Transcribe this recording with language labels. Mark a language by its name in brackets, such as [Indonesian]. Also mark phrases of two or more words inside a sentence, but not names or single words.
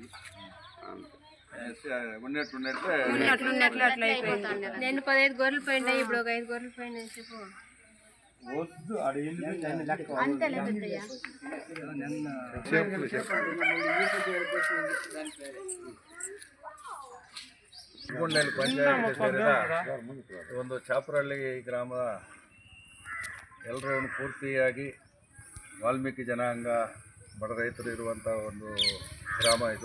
[Telugu] ఉన్నట్లు అట్లా అయిపోయింది. నేను 15 గొర్రెలు పోయినాయి, ఇప్పుడు ఒక 5 గొర్రెలు పోయినాయి. చెప్పు అంతేలే పెద్దయ్యా. [Kannada] ಪಂಚಾಯತ್ ಸೇರಿದ ಒಂದು ಚಾಪರಹಳ್ಳಿ ಗ್ರಾಮದ ಎಲ್ಲರೂ ಪೂರ್ತಿಯಾಗಿ ವಾಲ್ಮೀಕಿ ಜನಾಂಗ ಬಡ ರೈತರು ಇರುವಂಥ ಒಂದು ಗ್ರಾಮ ಇದು.